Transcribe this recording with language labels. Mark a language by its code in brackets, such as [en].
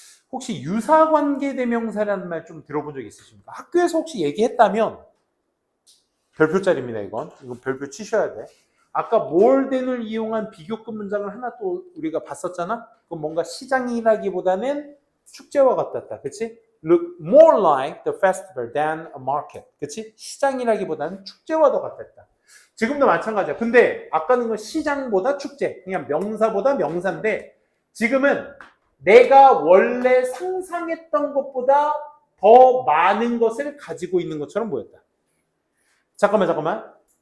[ko] 혹시 유사관계대명사라는 말 좀 들어본 적 있으십니까? 학교에서 혹시 얘기했다면, 별표짜리입니다, 이건. 이건 별표 치셔야 돼. 아까 morethan을 이용한 비교급 문장을 하나 또 우리가 봤었잖아? 그건 뭔가 시장이라기보다는 축제와 같았다. 그치? [en] Look more like the festival than a market. [ko] 그치? 시장이라기보다는 축제와 더 같았다. 지금도 마찬가지야. 근데 아까는 건 시장보다 축제. 그냥 명사보다 명사인데 지금은 내가 원래 상상했던 것보다 더 많은 것을 가지고 있는 것처럼 보였다. 잠깐만.